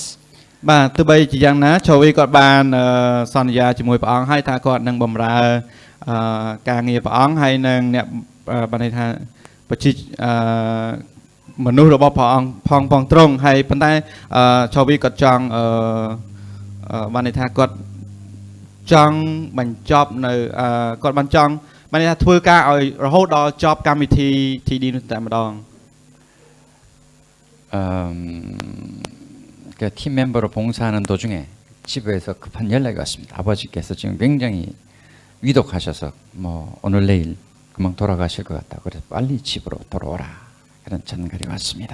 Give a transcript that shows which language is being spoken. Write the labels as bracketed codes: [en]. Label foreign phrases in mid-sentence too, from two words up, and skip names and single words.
[km] បាទទោះបីជាយ៉ាងណាឆូវីគាត់បានសន្យាជាមួយព្រះអង្គហើយថាគាត់នឹងបម្រើការងារព្រះអង្គហើយនឹងអ្នកបានន័យថាប្រជាមនុស្សរបស់ព្រះអង្គផងត្រង់ហើយប៉ុន្តែឆូវីគាត់ចង់បានន័យថាគាត់ចង់បញ្ចប់នៅគាត់បានចង់បានន័យថាធ្វើការឲ្យរហូតដល់ចប់កម្មវិធី TD នោះតែម្ដង [ko] 그 팀 멤버로 봉사하는 도중에 집에서 급한 연락이 왔습니다. 아버지께서 지금 굉장히 위독하셔서 뭐 오늘 내일 금방 돌아가실 것 같다. 그래서 빨리 집으로 돌아오라. 그런 전갈이 왔습니다.